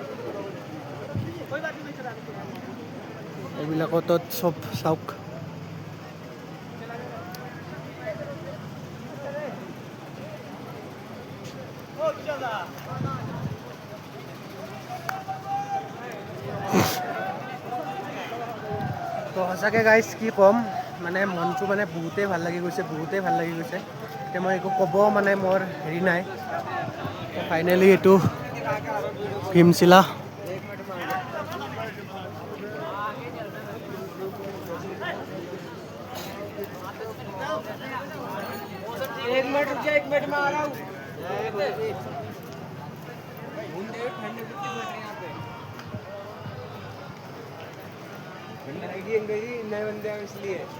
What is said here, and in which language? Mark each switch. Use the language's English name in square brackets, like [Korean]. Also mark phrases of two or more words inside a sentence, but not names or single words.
[Assamese] এইবিলাকত চব চাওক তো সঁচাকৈ গাইজ কি ক'ম মানে মনটো মানে বহুতেই ভাল লাগি গৈছে এতিয়া মই একো ক'ব মানে মোৰ হেৰি নাই ফাইনেলি এইটো ভীমশিলা [Hindi] एक मिनट में आ रहा हूँ नए बंदे हैं इसलिए